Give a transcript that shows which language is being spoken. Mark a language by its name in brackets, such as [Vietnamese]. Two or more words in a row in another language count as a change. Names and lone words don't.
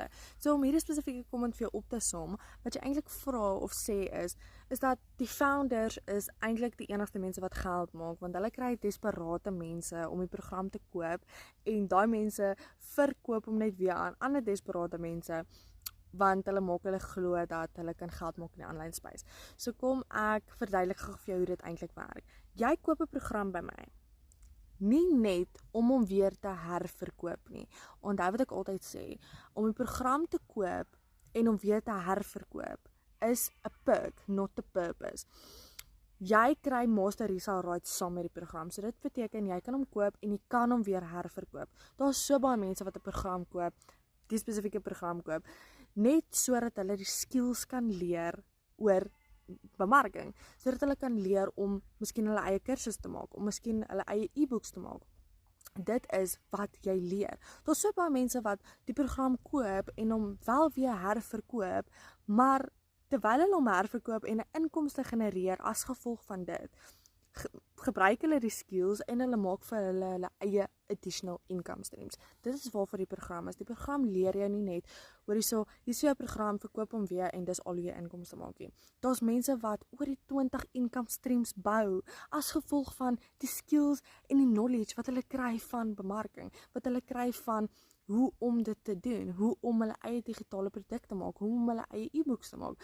[Afrikaans] So om hierdie spesifieke comment vir jou op te som, wat jy eintlik vra of sê is dat die founders is eintlik die enigste mense wat geld maak, want hulle kry desperate mense om die program te koop en daai mense verkoop hom net weer aan ander desperate mense, want hulle maak hulle glo dat hulle kan geld maak in die [English] online space. [Afrikaans] So kom ek verduidelik gou vir jou hoe dit eintlik werk. Jy koop 'n program by my. Nie net om hom weer te herverkoop nie. Onthou wat ek altyd sê, om 'n program te koop en om weer te herverkoop is 'n perk, [English] not a purpose. [Afrikaans] Jy kry [English] master resale rights [Afrikaans] saam met die program. So dit beteken jy kan hom koop en jy kan hom weer herverkoop. Daar's so baie mense wat 'n program koop, die spesifieke program koop, net sodat hulle die skills kan leer oor bemarking, sodat hulle kan leer om miskien hulle eie kursus te maak, om miskien hulle eie e-books te maak. Dit is wat jy leer. Daar's so baie mense wat die program koop en hom wel weer herverkoop, maar terwyl hulle hom herverkoop en 'n inkomste genereer as gevolg van dit, gebruik hulle die skills en hulle maak vir hulle eie [English] additional income streams. [Afrikaans] Dit is waarvoor die program is. Die program leer jou nie net, hoor hierso, hier is jou program, verkoop hom weer en dis al hoe jy inkomste maak nie. Daar's mense wat oor die 20 [English] income streams [Afrikaans] bou as gevolg van die skills en die knowledge wat hulle kry van bemarking, wat hulle kry van hoe om dit te doen, hoe om hulle eie digitale produkte maak, hoe om hulle eie e-books te maak.